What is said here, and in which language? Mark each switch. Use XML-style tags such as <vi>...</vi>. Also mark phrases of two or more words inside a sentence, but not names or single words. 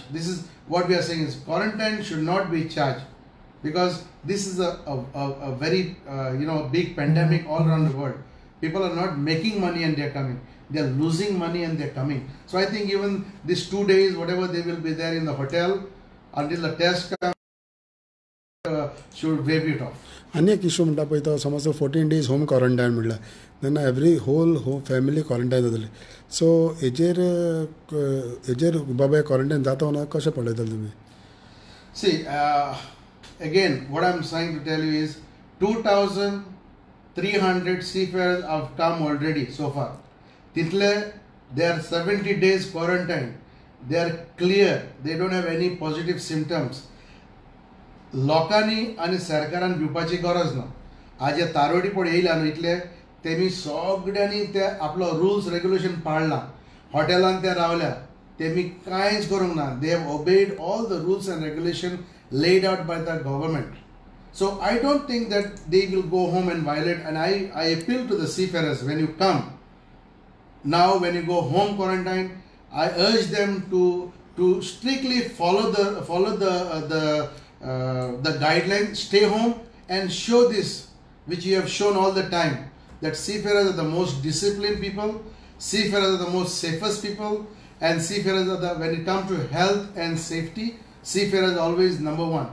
<en>This is what we are saying, is quarantine should not be charged, because this is a very big pandemic all around the world. People are not making money and they are coming. They are losing money and they are coming. So I think even these 2 days, whatever they will be there in the hotel until the test comes, should waive it off.</en> <kok>आनी एक इशू म्हणटा पळय तो समज</kok> <en>14 days home quarantine</en> <kok>म्हणला, तेन्ना</kok> <en>every whole family quarantine</en> <kok>जातली. सो हेजेर बाबा क्वॉरंटायन जाता ना कशें पळयतले तुमी?</kok> <en>See, again, what I'm trying to tell you is 2,300 seafarers have come already so far. Title, they are 70 days quarantine. They are clear. They don't have any positive symptoms.</en> <kok>लोकांनी आणि सरकारान भिवपाची गरज ना. आज तारोडी पळय येयला न्हू इतले, तेमी सगळ्यांनी ते आपलो</kok> <en>rules regulation</en> <kok>पाळला. हॉटेलांत ते रावल्या, तेमी कांयच करूंक ना.</kok> <en>They have obeyed all the rules and regulation laid out by the government. So I don't think that they will go home and violate. And I appeal to the seafarers, when you come, now when you go home quarantine, I urge them to to strictly follow the guidelines, stay home and show this, which you have shown all the time, that seafarers are the most disciplined people, seafarers are the most safest people, and seafarers are when it comes to health and safety, seafarers are always number one.</en>